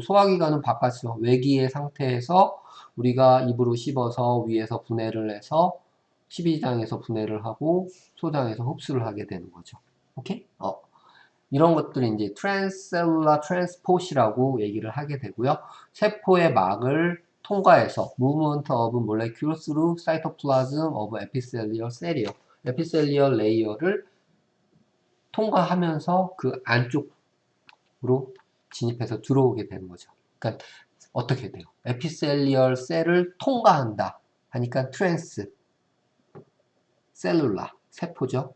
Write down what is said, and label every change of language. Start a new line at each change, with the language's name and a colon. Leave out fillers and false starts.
Korean: 소화기관은 바깥에서 외기의 상태에서 우리가 입으로 씹어서 위에서 분해를 해서 십이장에서 분해를 하고 소장에서 흡수를 하게 되는 거죠. 오케이? 이런 것들이 이제 트랜스셀룰라 트랜스포시라고 얘기를 하게 되고요. 세포의 막을 통과해서
English: movement of molecule through cytoplasm of epithelial cell이요.
Korean: 에피셀리얼 레이어를 통과하면서 그 안쪽으로 진입해서 들어오게 되는 거죠. 그러니까 어떻게 돼요? 에피셀리얼 셀을 통과한다 하니까 트랜스 셀룰라 세포죠.